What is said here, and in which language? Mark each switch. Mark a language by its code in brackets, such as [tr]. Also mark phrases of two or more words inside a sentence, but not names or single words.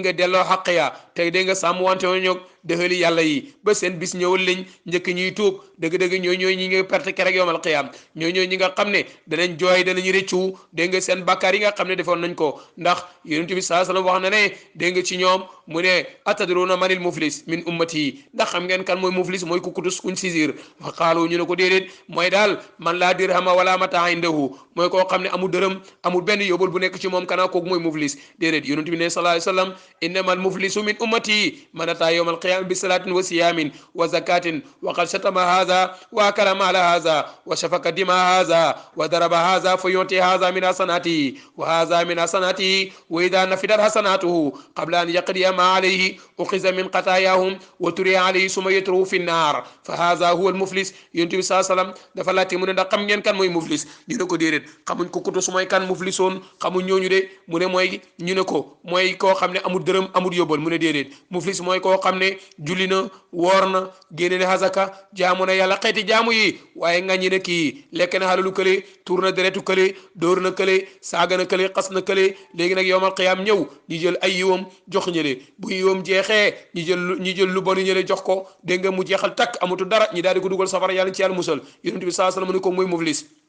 [wo] nga delloo xaq ya te dégg nga sàmm wante ñoog dëxali yàlla yi ba seen bis ñëwal liñ njëkk ñuy tuub dëgg-dëgg ñooy ñi nga perte kerek [ar] يوم القيامة [wo] ñooy ñi nga xam ne danañ jooy danañ rëccu dégg nga seen bàkkaar yi nga xam ne defoon nañ ko ndax yonent bi [ar] صلى الله عليه وسلم [wo] wax na ne dégg nga ci ñoom mu ne [ar] أتدرون من المفلس من أمتي [wo] ndax xam ngeen kan mooy muflis mooy ku kutus kuñ sisir [ar] فقالوا [wo] ñu ne ko déedéet mooy daal [ar] من لا درهم ولا متاع عنده [wo] mooy koo xam ne amul dërëm amul benn yóbbul bu nekk ci moom kanaa kooku mooy muflis déedéet yonent bi ne [ar] صلى الله عليه وسلم إنما المفلس من أمتي من أتى يوم القيامة بصلاة وصيام وزكاة وقد شتم هذا وأكل مال هذا وسفك دم هذا وضرب هذا فيعطى هذا من حسناته وهذا من حسناته وإذا فنيت حسناته قبل أن يقضي ما عليه أخذ من خطاياهم وطرحت عليه ثم يطرح في النار فهذا هو المفلس yonent [wo] bi [ar] صلى الله عليه وسلم [wo] dafa laajte mu ne ndax xam ngeen kan mooy muflis ñu ne ko déedéet xamuñ ko kutu su mooy kan muflisoon xamuñ ñooñu de mu ne mooy ñu ne ko mooy koo xam ne amul dërëm amul yóbbal mu ne déedéet muflis mooy koo xam ne julli na woor na génne ne hazaka jaamu na yàlla xeeti jaamu yi waaye ngañi na kii lekk na xalalu kële tuur na deretu kële dóor na kële saaga na kële xas na kële léegi nag [ar] يوم القيامة [wo] ñëw ñu jël ay yiwam jox ñële bu yiwam jeexee ñu jël lu bonu ñële jox ko dégg nga mu jeexal takk amatu dara ñi daal di ko dugal safara yàlla ci yàlla musal yonent bi [ar] صلى الله عليه وسلم [wo] mu ne ko mooy muflis